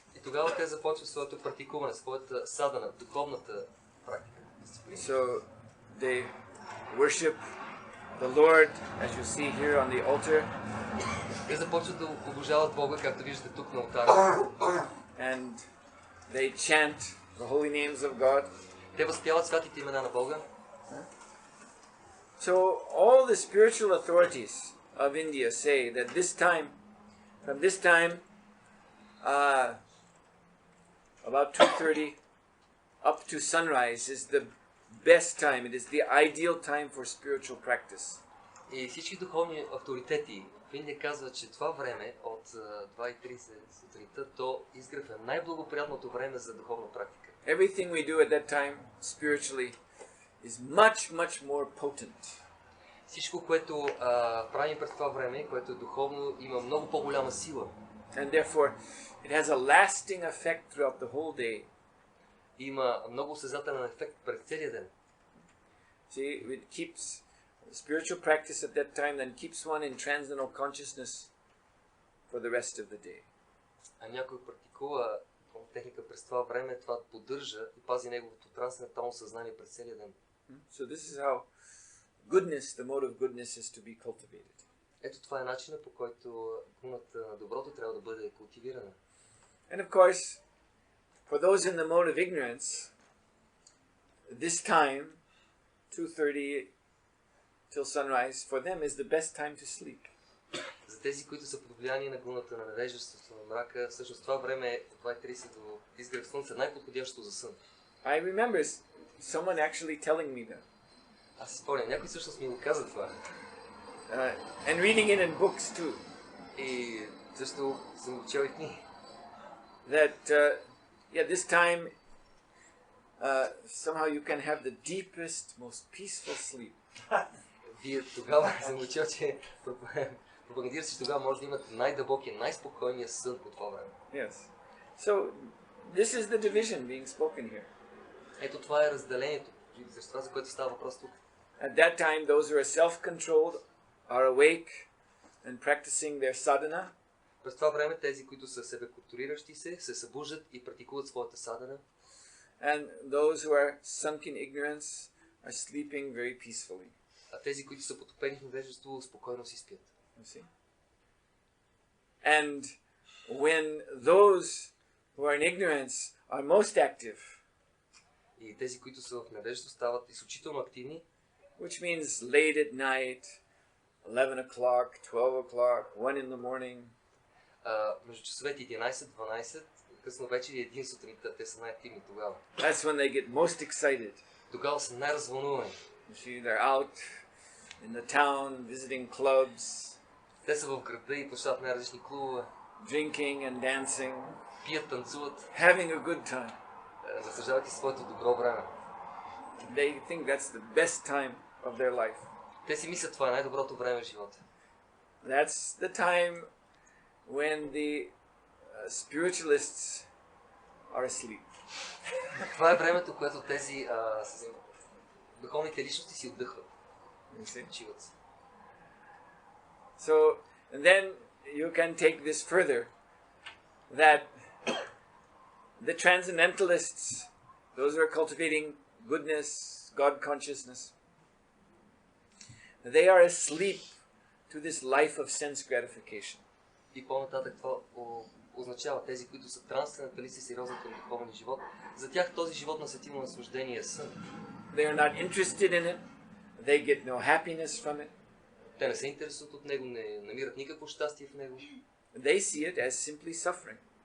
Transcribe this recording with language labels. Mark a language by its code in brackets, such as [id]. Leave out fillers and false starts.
[bg] И тогава те започват своето практикуване, своята садана, духовната практика. [en] So they worship the Lord, as you see here on the altar. [bg] Те започват да обожават Бога, както виждате тук на алтара. [en] And they chant the holy names of God. [bg] Те възпяват святите имена на Бога. [en] So all the spiritual authorities of India say that from this time, about 2:30 up to sunrise is the best time. It is the ideal time for spiritual practice. [bg] И всички духовни авторитети в Индия казват, че това време от 2:30 сутринта до изгрев е най-благоприятното време за духовна практика. [en] Everything we do at that time spiritually is much, much more potent. [bg] Всичко, което правим през това време, което е духовно, има много по-голяма сила. [en] And therefore, it has a lasting effect throughout the whole day. [bg] Има много осезателен ефект през целия ден. [en] See, it keeps spiritual practice at that time then keeps one in transcendental consciousness for the rest of the day. [bg] А някой практикува техника през това време, това поддържа и пази неговото трансцендентално съзнание през целия ден. [en] So this is how goodness, the mode of goodness is to be cultivated. [bg] Ето това е начинът, по който гуната на доброто трябва да бъде култивирана. [en] And of course, for those in the mode of ignorance, this time, 2:30 till sunrise, for them is the best time to sleep. [bg] За тези, които са под влияние на гуната на невежеството, на мрака, всъщност това време е от 2:30 до изгрев слънце най-подходящо за сън. [en] I remember someone actually telling me that. [bg] Аз си спомням, някой всъщност ми го каза това. [en] And reading it in books too. [bg] И също съм чел и книги. [en] That this time somehow you can have the deepest, most peaceful sleep. [bg] Вие тогава съм учил, че пропагандира се, че тогава може да имате най-дълбокия, най-спокойния сън по това време. [en] Yes. So this is the division being spoken here. [bg] Ето това е разделението, за което става въпрос тук. [en] At that time, those who are self-controlled are awake and practicing their sadhana. [bg] През това време тези, които са себе контролиращи се събуждат и практикуват своята садана. [en] And those who are sunk in ignorance are sleeping very peacefully. [bg] А тези, които са потопени в невежество, спокойно си спят. [en] You see? And when those who are in ignorance are most active, [bg] И тези, които са в невежество, стават изключително активни, [en] which means late at night, 11 o'clock, 12 o'clock, 1 in the morning, [bg] между часовете 11-12, късно вечер и 1 сутринта, те са най-активни тогава. [en] that's when they get most excited. [bg] Тогава са най-развълнувани. [en] You see, they're out in the town, visiting clubs, [bg] Те са в града и посещават най-различни клубове, [en] drinking and dancing, [bg] пият, танцуват, [en] having a good time. [bg] насаждавайки своето добро време. [en] They think that's the best time of their life. [bg] Те си мислят, това е най-доброто време в живота. [en] That's the time when the spiritualists are asleep. [bg] Това е времето, което тези духовните личности си отдъхват. [en] You see? [bg] Почиват се. [en] So, and then you can take this further, that the transcendentalists, those who are cultivating goodness, God consciousness, they are asleep to this life of sense gratification. [bg] И по-нататък това означава тези, които са трансценденталисти, сериозни към духовен живот. За тях този живот на сетивно наслаждение е сън. [en] They are not interested in it. They get no happiness from it. [bg] Те не се интересуват от него, не намират никакво щастие в него. [en] They see it as simply suffering.